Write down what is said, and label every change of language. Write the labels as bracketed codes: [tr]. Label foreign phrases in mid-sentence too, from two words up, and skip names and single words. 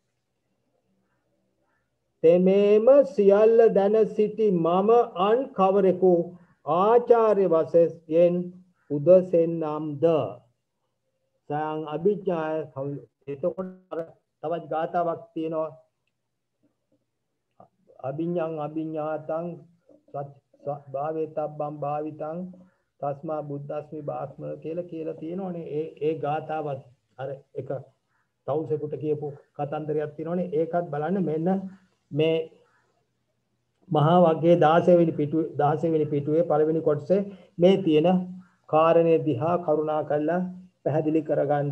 [si] තෙමේම සියල්ල දැන සිටි මම අන් කවරෙකු ආචාර්ය වශයෙන් උදසෙන්නාම්ද [pi] සයං අභිඥාය. [si] එතකොට තවත් ගාතාවක් තියෙනවා. [pi] අභිඥං අභිඥාතං භාවේතබ්බං භාවිතං තස්මා බුද්දස්මි බාස්ම [si] කියලා තියෙනවනේ. ඒ ගාතාවත් අර එක තවුසෙකුට කියපු කතන්දරයක් තියෙනවනේ. ඒකත් බලන්න. මෙන්න මේ මහා වග්ගයේ 16 වෙනි පිටුවේ පළවෙනි කොටසේ මේ තියෙන කාරණේ දිහා කරුණා කරලා පැහැදිලි කරගන්න.